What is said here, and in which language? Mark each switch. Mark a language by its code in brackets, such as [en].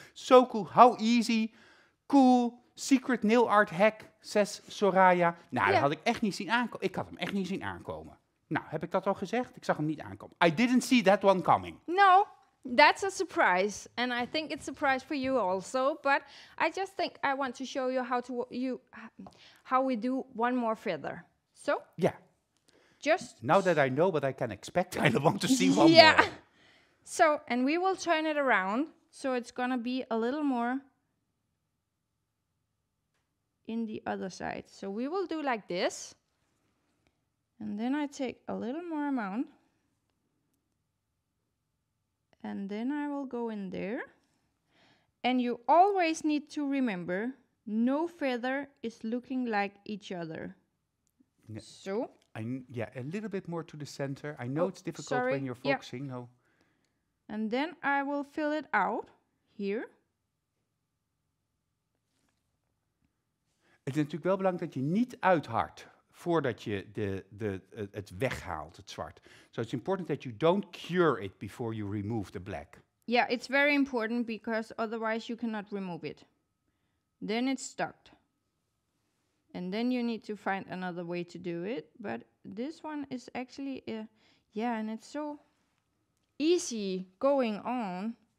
[en] So cool, how easy, cool, secret nail art hack, says Soraya. [nl] Nou, dat had ik echt niet zien aankomen. Ik had hem echt niet zien aankomen. Nou, heb ik dat al gezegd? Ik zag hem niet aankomen. [en] I didn't see that one coming. No. That's a surprise, and I think it's a surprise for you also. But I just think I want to show you how we do one more feather. So yeah, just now that I know what I can expect, I want to see one more. So, and we will turn it around, so it's gonna be a little more in the other side. So we will do like this, and then I take a little more amount. And then I will go in there. And you always need to remember, no feather is looking like each other. Yeah. So. A little bit more to the center. I know it's difficult when you're focusing. Yeah. No. And then I will fill it out here. [nl] Het is natuurlijk wel belangrijk dat je niet uithardt voordat je het weghaalt, het zwart. [en] So it's important that you don't cure it before you remove the black. Yeah, it's very important because otherwise you cannot remove it. Then it's stuck. And then you need to find another way to do it. But this one is actually, and it's so easy going on.